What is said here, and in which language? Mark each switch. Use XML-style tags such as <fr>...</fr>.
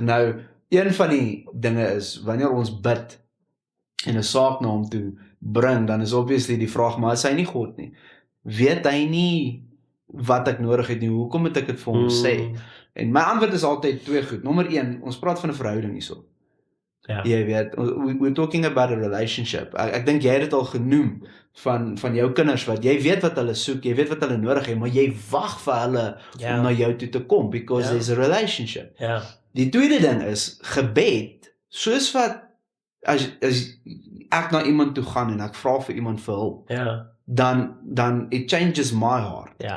<af>Nou, een van die dinge is, wanneer ons bid, en 'n saak na hom toe bring, dan is obviously die vraag, maar is hy nie God nie? Weet hy nie wat ek nodig het nie? Hoekom moet ek dit vir hom sê? En my antwoord is altyd twee goed. Nommer 1, ons praat van 'n verhouding hierso. Jy weet,</af> <en>we're talking about a relationship.</en> <af>Ek dink jy het dit al genoem, van jou kinders, wat jy weet wat hulle soek, jy weet wat hulle nodig het, maar jy wag vir hulle om na jou toe te kom,</af> <en>because there's a relationship.</en> <af>Die tweede ding is, gebed, soos wat as ek na iemand toe gaan en ek vra vir iemand vir hulp, dan</af> <en>it changes my heart.</en>